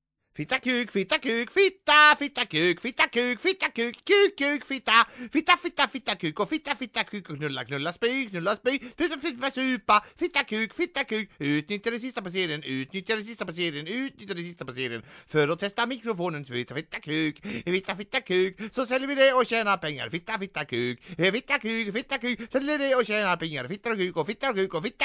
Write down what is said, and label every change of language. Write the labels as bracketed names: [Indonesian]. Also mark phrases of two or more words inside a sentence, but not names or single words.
[Swedish] Fitta kuk, fitta kuk, fitta, fitta kuk, fitta kuk, fitta kuk, kuk, kuk, fitta, fitta, fitta, fitta kuk och fitta kuk och knulla, knulla, spy, tuta, pipa, supa, fitta kuk, utnyttja det sista passeringen, utnyttja det sista passeringen, utnyttja det sista passeringen för att testa mikrofonen, fitta kuk, så säljer vi det och tjänar pengar, fitta kuk, säljer det och tjänar pengar, fitta kuk och fitta kuk,